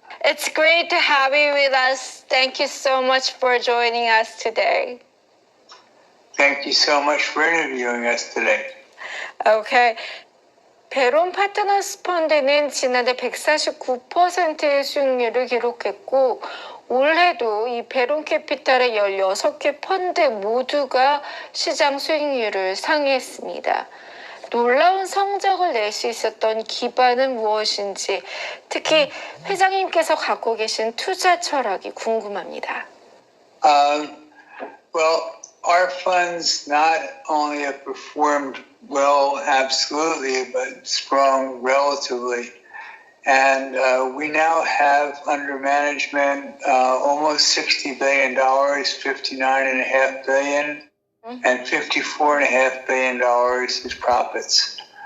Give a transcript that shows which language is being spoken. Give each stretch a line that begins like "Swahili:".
English: It's great to have you with us. Thank you so much for joining us today. Thank you so much for interviewing us today. Okay.
Korean: 베론 파트너스 펀드는 지난해 149%의 수익률을 기록했고, 올해도 이 베론 캐피탈의 16개 펀드 모두가 시장 수익률을 상회했습니다. 놀라운 성적을 낼 수 있었던 기반은 무엇인지, 특히 회장님께서 갖고 계신 투자 철학이 궁금합니다.
English: Well, our funds not only have performed well, absolutely, but strong relatively. And we now have under management almost $60 billion, $59.5 billion, and $54.5 billion is profits.